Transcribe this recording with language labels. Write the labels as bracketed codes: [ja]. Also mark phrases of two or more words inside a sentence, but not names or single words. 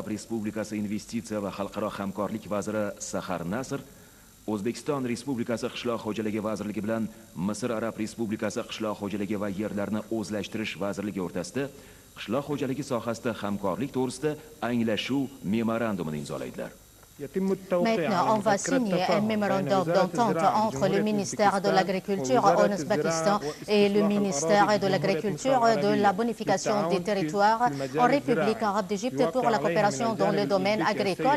[uz] Respublikasi investitsiya va xalqaro hamkorlik vaziri Sahar Nasr O'zbekiston Respublikasi Qishloq xo'jaligi vazirligi bilan Misr Arab Respublikasi Qishloq xo'jaligi va yerlarni o'zlashtirish vazirligi o'rtasida qishloq xo'jaligi sohasida hamkorlik to'g'risida anglashuv memorandumini imzolaydilar. [fr] Maintenant, on va signer un mémorandum d'entente entre le ministère de l'Agriculture en Ouzbékistan et le ministère de l'Agriculture de la bonification des territoires en République arabe d'Égypte pour la coopération dans le domaine agricole.